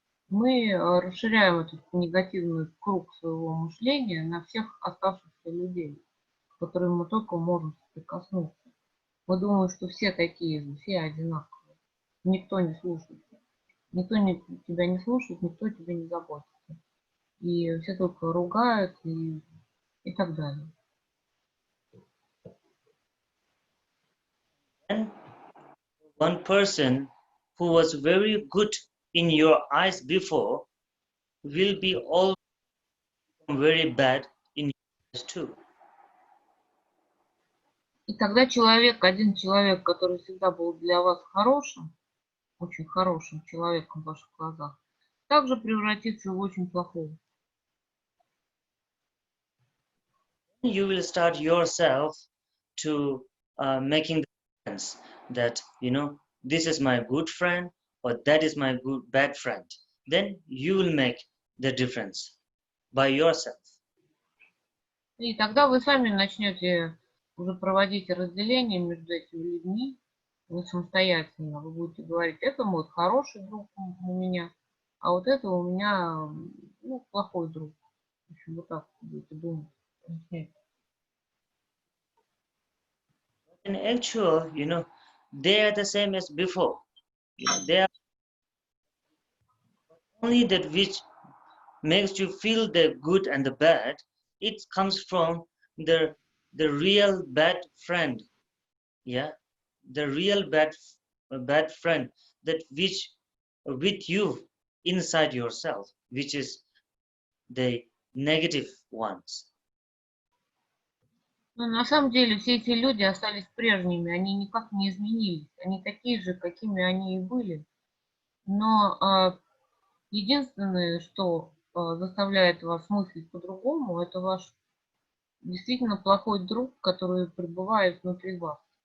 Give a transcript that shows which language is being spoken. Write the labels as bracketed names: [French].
[Russian] Мы расширяем этот негативный круг своего мышления на всех оставшихся людей, с которыми мы только можем соприкоснуться. Мы думаем, что все такие же, все одинаковые. Никто не слушает. Никто тебя не слушает, никто тебя не заботится. И все только ругают и так далее. [English] And one person who was very good in your eyes before will be all very bad in your eyes too. [Russian] И тогда один человек, который всегда был для вас хорошим, очень хорошим человеком в ваших глазах, также превратится в очень плохого. [English] You will start yourself to making the difference that this is my good friend or that is my bad friend. Then you will make the difference by yourself. [Russian] И тогда вы сами начнете уже проводить разделение между этими людьми. Вы самостоятельно. Вы будете говорить, это мой хороший друг у меня, а вот это у меня плохой друг. В общем, вот так будете думать. [English] In actual, they are the same as before. They are only that which makes you feel the good and the bad. It comes from the real bad friend. Yeah, the real bad friend that which with you inside yourself, which is the negative ones. [Russian] Но на самом деле все эти люди остались прежними, они никак не изменились, они такие же, какими они и были. Но единственное, что заставляет вас мыслить по-другому, это ваш действительно плохой друг, который пребывает внутри вас.